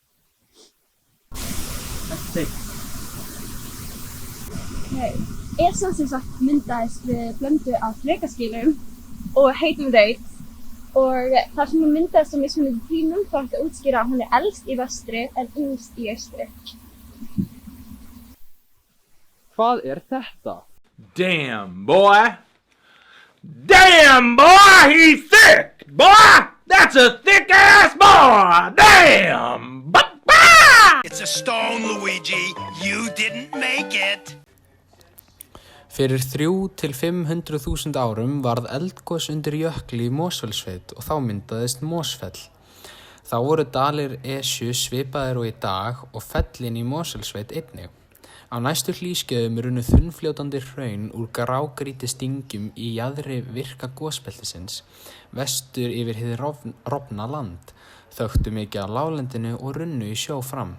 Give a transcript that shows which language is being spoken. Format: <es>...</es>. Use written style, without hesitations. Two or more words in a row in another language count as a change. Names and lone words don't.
<is>Esjan sem sagt myndaðist við blöndu af flekaskilum og heitum reyt og þar sem hún myndaðist á mismunandi tímum þá hægt að útskýra að hún er elst í vestri en yngst í austri. Hvað er þetta?</is> <en>Damn, boy. Damn, boy, he's thick. Boy, that's a thick-ass boy. Damn. It's a stone, Luigi. You didn't make it.</en> <is>Fyrir 300 til 500.000 árum varð eldgos undir jökli í Mosfellssveit og þá myndaðist Mosfell. Þá voru dalir Esju svipaðir og í dag og fellin í Mosfellssveit einnig. Á næstu hlýskeiðum runnu þunnfljótandi hraun úr grágrýti stingjum í jaðri virka gosbeltisins, vestur yfir hið rofna land, þöktu mikið af láglendinu og runnu í sjó fram.</is>